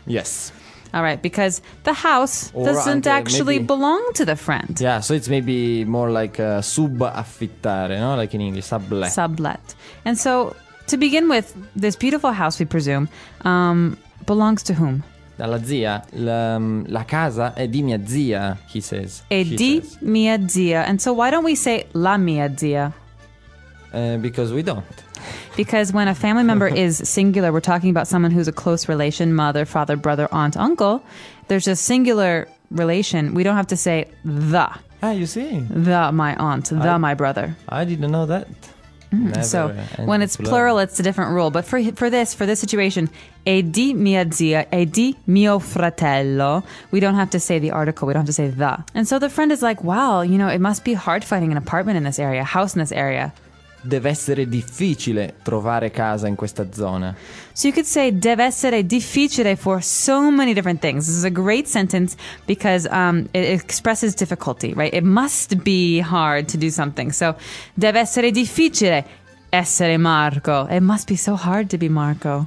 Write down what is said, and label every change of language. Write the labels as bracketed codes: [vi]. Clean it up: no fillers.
[en] Yes. All right, because the house doesn't actually belong to the friend. Yeah, so it's maybe more like subaffittare, no? Like in English, sublet. Sublet. And so, to begin with, this beautiful house, we presume, belongs to whom? [it] Alla zia. La casa è di mia zia, [en] he says. [it] Mia zia. [en] And so why don't we say [it] la mia zia? [en] Because we don't. Because when a family member is singular, we're talking about someone who's a close relation, mother, father, brother, aunt, uncle. There's a singular relation. We don't have to say the. Ah, you see. The, my aunt. My brother. I didn't know that. So when it's plural, it's a different rule. But for this situation, [it] è di mia zia, è di mio fratello. [en] We don't have to say the article. We don't have to say the. And so the friend is like, wow, you know, it must be hard finding an apartment in this area, house in this area. [it] Deve essere difficile trovare casa in questa zona. [en] So you could say [it] deve essere difficile [en] for so many different things. This is a great sentence because it expresses difficulty, right? It must be hard to do something. So [it] deve essere difficile essere Marco. [en] It must be so hard to be Marco.